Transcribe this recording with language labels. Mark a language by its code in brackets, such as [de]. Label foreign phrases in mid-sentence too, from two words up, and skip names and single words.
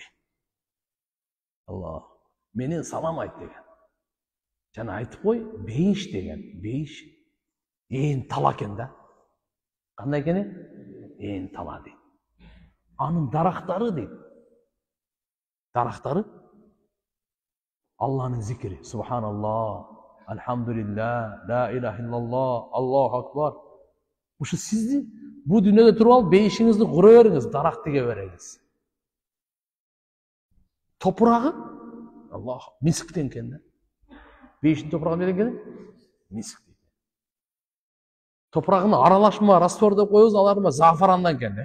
[ky] Алла, менен салам айт деген. Жана айтып кой, бейиш деген. Бейиш ээн тала экен да. Кандай экени? Ээн тала дейт. Анын дарактары дейт. Дарактары Алланын зикри. [ar] سبحان الله، الحمد لله، لا إله إلا الله، الله أكبر. [ky] Ушо сизди бул дүйнөдө туруп алып бейишиңизди кура бериңиз, дарак тиге бериңиз. Топурагы Аллах мисктен экен да. Бейиштин топурагы эмнеден экен? Миск. Топурагын аралашма, раствор деп коебуз, аларма зафарандан экен да.